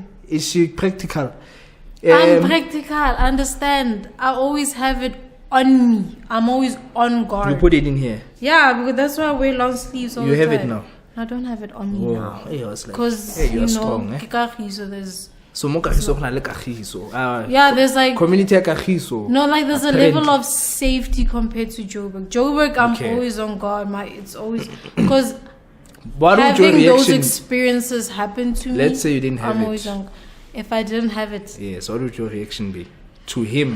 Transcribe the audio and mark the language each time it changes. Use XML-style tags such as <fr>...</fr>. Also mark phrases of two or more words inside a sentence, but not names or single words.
<en>is she practical? I'm practical. Understand? I always have it on me. I'm always on guard. You put it in here. Yeah, because that's why I wear long sleeves all You the have time. it now. I don't have it on me Whoa. now. Hey, I was like, Because, hey, you're you know, strong, eh? Kagiso, there's...</en> <tn>So mo Kagiso go na le Kagiso.</tn> <en>Yeah, there's like...</en> <tn>Community ya Kagiso.</tn> <en>No, like there's a Apparently. level of safety compared to Joburg. Joburg, I'm Okay. always on guard. It's always... Because What would your having those reaction? experiences happen to me... Let's say you didn't have I'm it. always on... If I didn't have it... Yes, what would your reaction be to him,</en>